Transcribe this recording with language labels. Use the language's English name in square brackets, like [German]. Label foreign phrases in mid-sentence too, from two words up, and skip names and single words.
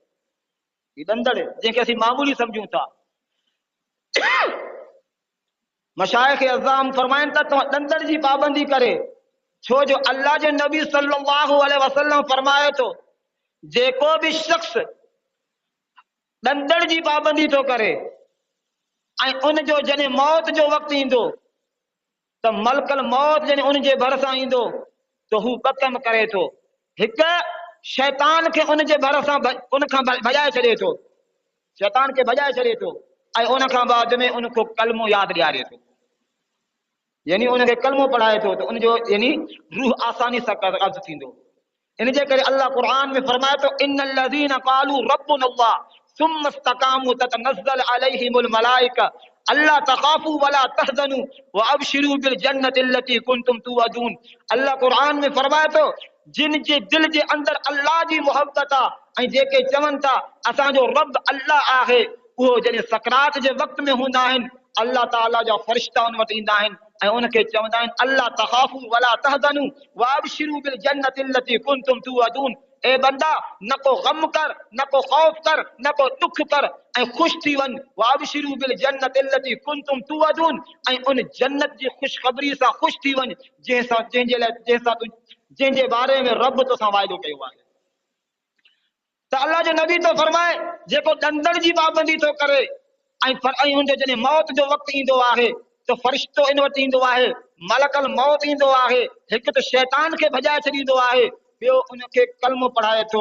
[Sindhi] ही ॾंदड़ जंहिंखे असीं मामूली सम्झूं था, मशाइख़ अज़ाम फरमाइनि था तव्हां ॾंदड़ जी पाबंदी करे, छो जो अल्लाह जे नबी [Arabic] صلى الله عليه وسلم [Sindhi] फरमाए थो, जेको बि शख़्स ॾंदड़ जी पाबंदी थो करे ऐं उनजो जॾहिं मौत जो वक़्तु ईंदो त [Arabic] ملك الموت [Sindhi] जॾहिं उनजे भरिसां ईंदो त हू ॿ कम करे थो। हिकु, शैतान खे उनजे भरिसां उनखां भॼाए छॾे थो, शैतान खे भॼाए छॾे थो ऐं उनखां बाद में उनको कलमो यादि ॾियारे थो, यानी उनखे कलमो पढ़ाए थो त उनजो यानी रूह आसानी सां कब्ज़ थींदो। इन जे करे अल्लाह क़ुर में फरमाए थो, [Arabic] إن الذين قالوا ربنا الله ثم استقاموا تتنزل عليهم الملائكة ألا تخافوا ولا تحزنوا وأبشروا بالجنة التي كنتم توعدون. [Sindhi] अल्लाह क़ुर में फरमाए थो, जिन जे दिल जे अंदरि अल्लाह जी मोहब्बत आहे ऐं जेके चवनि था असांजो रब अल्लाह आहे, उहो जॾहिं सकरात जे वक़्त में हूंदा आहिनि, अल्लाह ताला जा फ़रिश्ता उन वटि ईंदा आहिनि ऐं उनखे चवंदा आहिनि, [Arabic] ألا تخافوا ولا تحزنوا وأبشروا بالجنة التي كنتم توعدون. [Sindhi] ए बंदा, न को गम कर, न को खौफ कर, न को दुख कर ऐं ख़ुशि थी वञ। [Arabic] وأبشروا بالجنة التي كنتم توعدون, [Sindhi] ऐं उन जन्नत जी ख़ुशख़बरी सां ख़ुशि थी वञ जंहिंजे बारे में रब तोसां वाइदो कयो आहे। त अल्लाह जो नबी तो फरमाए, जेको ॾंदड़ जी पाबंदी थो करे ऐं हुनजो जॾहिं मौत जो वक़्तु ईंदो आहे त फ़रिश्तो इन वटि ईंदो आहे, [Arabic] ملك الموت [Sindhi] ईंदो आहे, हिकु त शैतान खे भॼाए छॾींदो आहे, ॿियो उनखे कलमो पढ़ाए थो।